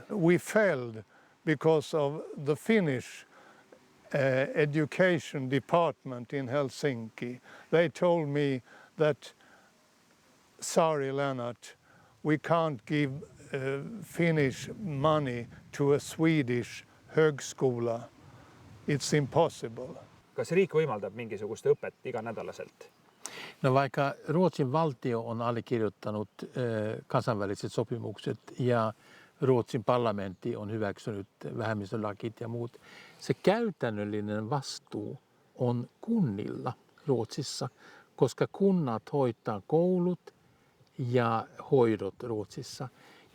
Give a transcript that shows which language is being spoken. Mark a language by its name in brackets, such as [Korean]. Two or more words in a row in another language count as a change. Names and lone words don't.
[English] We failed because of the Finnish education department in Helsinki. They told me that, sorry Lennart, we can't give Finnish money to a Swedish högskola. It's impossible. [Estonian] Kas riik võimaldab mingisugust õpet iganädalaselt? [Finnish] No vaikka Ruotsin valtio on allekirjoittanut kansainväliset sopimukset ja Ruotsin parlamentti on hyväksynyt vähemmistölakit ja muut, se käytännöllinen vastuu on kunnilla Ruotsissa, koska kunnat hoitaa koulut ja hoidot Ruotsissa.